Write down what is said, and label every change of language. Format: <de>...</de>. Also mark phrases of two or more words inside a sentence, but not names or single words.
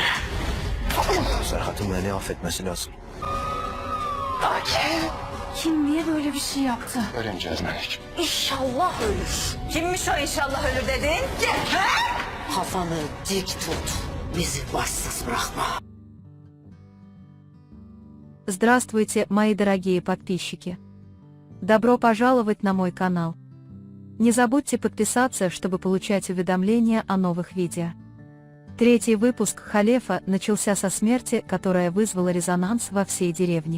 <tr>Serhat'ın beni affetmesi lazım. Kim niye böyle bir şey yaptı? Öğreneceğiz Melik. İnşallah ölür. Kimmiş o inşallah ölür dedin? Kafanı dik tut. Bizi başsız bırakma.</tr> <ru>Здравствуйте, мои дорогие подписчики! Добро пожаловать на мой канал. Не забудьте подписаться, чтобы получать уведомления о новых видео. Третий выпуск «Халефа» начался со смерти, которая вызвала резонанс во всей деревне.</ru>